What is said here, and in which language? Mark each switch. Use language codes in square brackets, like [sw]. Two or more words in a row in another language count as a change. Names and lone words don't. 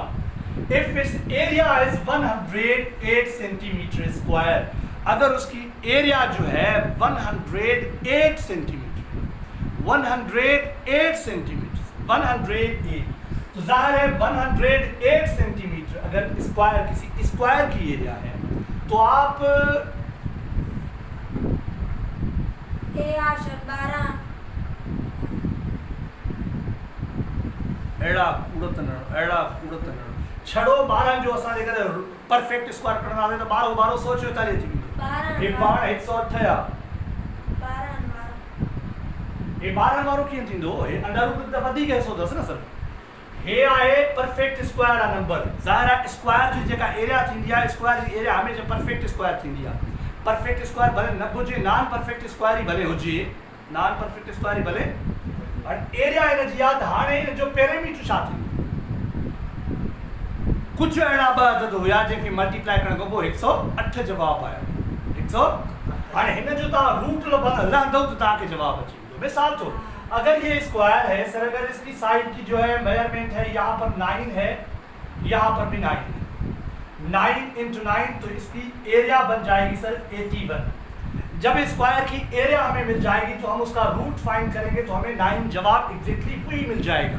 [en] if its area is 108 centimeter square, [hi] अगर उसकी एरिया जो है 108 सेंटीमीटर, 108 सेंटीमीटर, 108, तो जाहिर है 108 सेंटीमीटर अगर स्क्वायर, किसी स्क्वायर की एरिया है तो आप [sd] छड़ो 12 जो असां जेकर [en] perfect square [sd] करणा आहे त 12 12 144 थी वेंदो। ये 108 ये 12 वारो कीअं थींदो? हे अंडर रूट त वधीक हिसो अथसि न सर। हे आहे [en] perfect square [sd] आहे नंबर। ज़ाहिर आहे स्क्वायर जी जेका एरिया थींदी आहे, स्क्वायर जी एरिया हमेशा [en] perfect square [sd] थींदी आहे। [en] perfect square [sd] भले न हुजे, [en] non perfect square [sd] ही भले हुजे, [en] non perfect square [sd] ही भले, और एरिया इन जी आहे। हाणे इन जो पेरीमीटर छा थींदो? कुछ अहिड़ा ॿ अदद हुया जंहिंखे मल्टीप्लाई करण खां पोइ 108 जवाब आया। 100 हाणे हिन जो तव्हां रूट लहंदव त तव्हांखे जवाब अची वेंदो। [hi] मिसाल तो अगर ये स्क्वायर है सर, अगर इसकी साइड की जो है मेजरमेंट है, यहाँ पर 9 है, यहाँ पर भी 9 है, 9 × 9, तो इसकी एरिया बन जाएगी सर 81। जब स्क्वायर की एरिया हमें मिल जाएगी तो हम उसका रूट फाइंड करेंगे तो हमें 9 जवाब एग्जैक्टली वही मिल जाएगा।